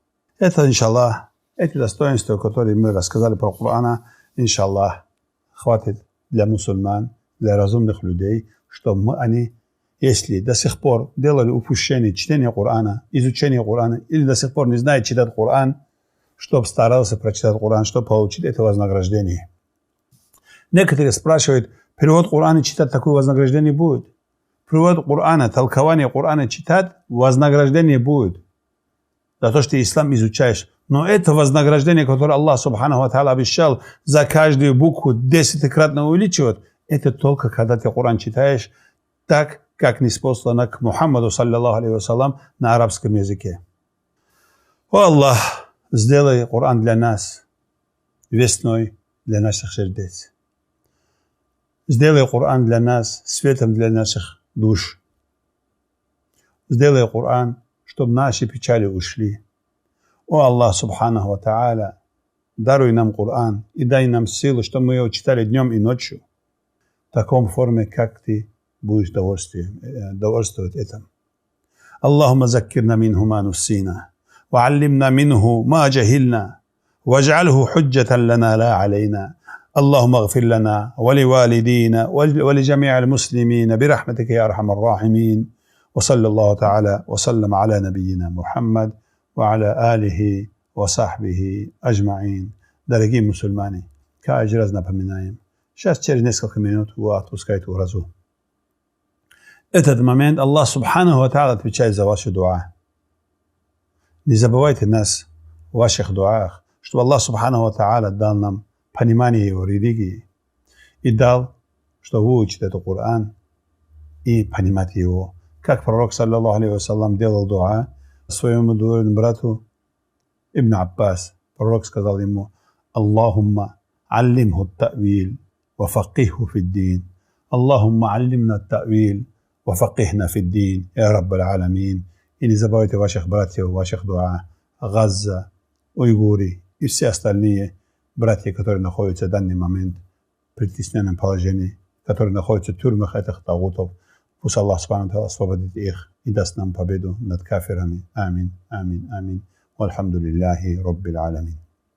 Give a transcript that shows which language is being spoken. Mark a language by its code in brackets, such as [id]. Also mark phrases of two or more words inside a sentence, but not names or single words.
[ru] Это, иншаллах, эти достоинства, которые мы рассказали про Корана, иншаллах, хватит для мусульман, для разумных людей, чтобы они, если до сих пор делали упущение чтения Корана, изучения Корана, или до сих пор не знают читать Коран, чтобы старался прочитать Коран, чтобы получить это вознаграждение. Некоторые спрашивают: перевод Корана читать, такое вознаграждение будет? Перевод Корана, толкование Корана читать, вознаграждение будет. За то, что ты ислам изучаешь. Но это вознаграждение, которое Аллах [ar] سبحانه وتعالى [ru] обещал за каждую букву 10-кратно увеличивать, это только когда ты Коран читаешь так, как ниспослано к Мухаммаду, [ar] صلى الله عليه وسلم, [ru] на арабском языке. О Аллах, сделай Коран для нас весной для наших сердец. Сделай Коран для нас светом для наших душ. Сделай Коран, чтобы наши печали ушли. О Аллах [ar] سبحانه وتعالى, [ru] даруй нам Коран и дай нам силу, что мы его читали днем и ночью, в таком форме, как ты будешь довольствовать этим. [ar] اللهم ذكرنا منه ما نسينا وعلمنا منه ما جهلنا واجعله حجة لنا لا علينا اللهم اغفر لنا ولوالدينا ولجميع المسلمين برحمتك يا أرحم الراحمين وصلى الله تعالى وسلم على نبينا محمد وعلى آله وصحبه أجمعين. [ru] Дорогие мусульмане, каждый раз напоминаем, сейчас через несколько минут вы отпускаете уразу. Этот момент Аллах [ar] سبحانه وتعالى [ru] отвечает за ваши дуа. Не забывайте нас в ваших дуах, чтобы Аллах [ar] سبحانه وتعالى [ru] дал нам понимание его религии и дал, что выучить этот Коран и понимать его. Как пророк, [ar] صلى الله عليه وسلم, [ru] делал дуа своему двоюродному брату Ибн Аббас. Пророк сказал ему: [ar] اللهم علمه التأويل وفقهه في الدين. اللهم علمنا التأويل وفقهنا في الدين. يا رب العالمين. [ru] И не забывайте ваших братьев, ваших дуа. Газа, уйгуры и все остальные братья, которые находятся в данный момент в притесненном положении, которые находятся в тюрьмах этих тагутов. Пусть Аллах Субхану освободит их и даст нам победу над кафирами. Амин, амин, амин. [ar] والحمد لله رب العالمين.